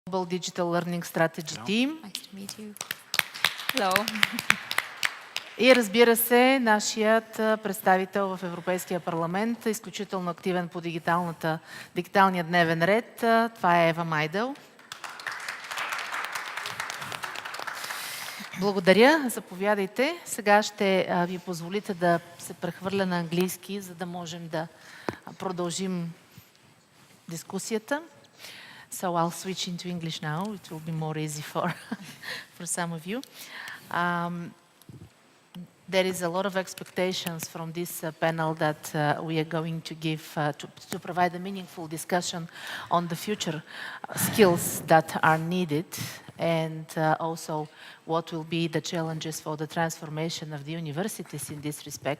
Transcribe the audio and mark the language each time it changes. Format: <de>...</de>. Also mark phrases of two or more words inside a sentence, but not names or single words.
<en>Global Digital Learning Strategy Team. Nice to meet you. Hello.</en> <bg>И разбира се, нашият представител в Европейския парламент, изключително активен по дигиталния дневен ред. Това е Ева Майдъл. Благодаря, заповядайте. Сега ще ви позволите да се прехвърля на английски, за да можем да продължим дискусията.</bg> <en>So I'll switch into English now. It will be more easy for some of you. There is a lot of expectations from this panel that we are going to give to provide a meaningful discussion on the future skills that are needed and also what will be the challenges for the transformation of the universities in this respect.</en>